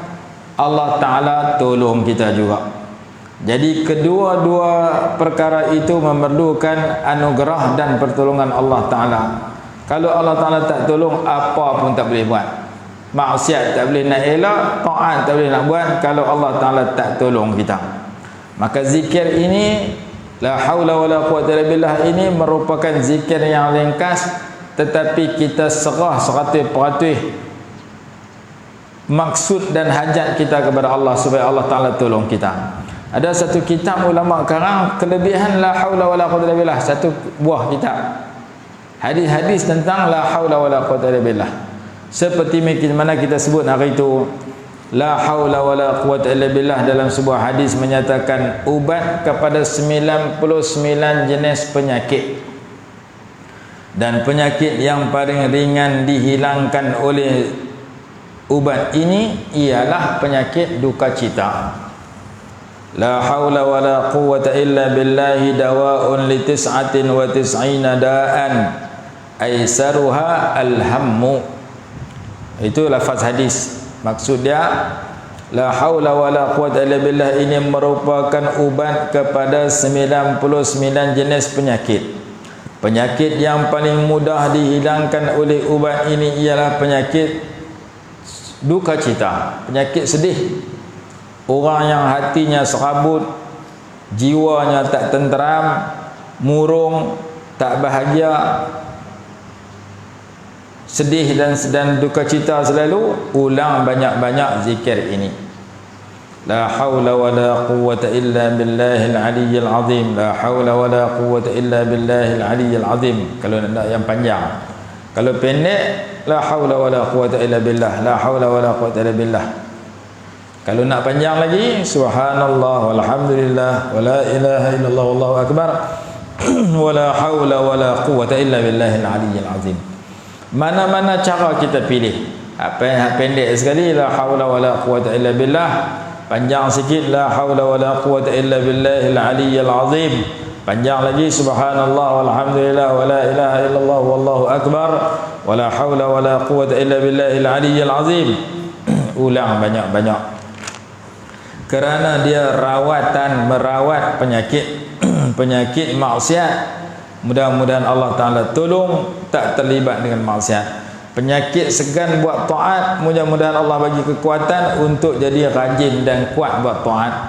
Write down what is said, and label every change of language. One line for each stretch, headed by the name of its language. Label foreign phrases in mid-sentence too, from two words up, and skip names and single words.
Malay: Allah Ta'ala tolong kita juga. Jadi kedua-dua perkara itu memerlukan anugerah dan pertolongan Allah Ta'ala. Kalau Allah Ta'ala tak tolong, apa pun tak boleh buat. Maksiat tak boleh nak elak, taat tak boleh nak buat kalau Allah Ta'ala tak tolong kita. Maka zikir ini,
Arabic: لا حول ولا قوة إلا بالله,
Malay: ini merupakan zikir yang ringkas, tetapi kita serah 100% maksud dan hajat kita kepada Allah supaya Allah Ta'ala tolong kita. Ada satu kitab ulama karang kelebihan
Arabic: لا حول ولا قوة إلا بالله,
Malay: satu buah kitab hadis-hadis tentang
Arabic: لا حول ولا قوة إلا بالله.
Malay: Seperti mana kita sebut hari itu,
Arabic: لا حول ولا قوة إلا بالله
Malay: dalam sebuah hadis menyatakan ubat kepada 99 jenis penyakit, dan penyakit yang paling ringan dihilangkan oleh ubat ini ialah penyakit duka cita.
Arabic: لا حول ولا قوة إلا بالله دواء ل 99 داء أيسرها الهم.
Malay: Itu lafaz hadis. Maksud dia,
Arabic: لا حول ولا قوة إلا بالله
Malay: ini merupakan ubat kepada 99 jenis penyakit. Penyakit yang paling mudah dihilangkan oleh ubat ini ialah penyakit duka cita, penyakit sedih. Orang yang hatinya serabut, jiwanya tak tenteram, murung, tak bahagia, sedih dan duka cita selalu, ulang banyak-banyak zikir ini.
Arabic: لا حول ولا قوة إلا بالله العلي العظيم. لا حول ولا قوة إلا بالله العلي العظيم.
Malay: Kalau nak yang panjang. Kalau pendek,
Arabic: لا حول ولا قوة إلا بالله. لا حول ولا قوة إلا بالله.
Malay: Kalau nak panjang lagi,
Arabic: سبحان الله والحمد لله ولا إله إلا الله والله أكبر. ولا حول ولا قوة إلا بالله العلي العظيم.
Malay: Mana-mana cara kita pilih. Apa yang pendek sekali,
Arabic: لا حول ولا قوة إلا بالله.
Malay: Panjang sikit,
Arabic: لا حول ولا قوة إلا بالله العلي العظيم.
Malay: Panjang lagi,
Arabic: سبحان الله والحمد لله ولا إله إلا الله والله أكبر. ولا حول ولا قوة إلا بالله العلي العظيم.
Malay: Ulang banyak-banyak. Kerana dia merawat penyakit penyakit maksiat. Mudah-mudahan Allah Ta'ala tolong tak terlibat dengan maksiat. Penyakit segan buat taat, mudah-mudahan Allah bagi kekuatan untuk jadi rajin dan kuat buat taat.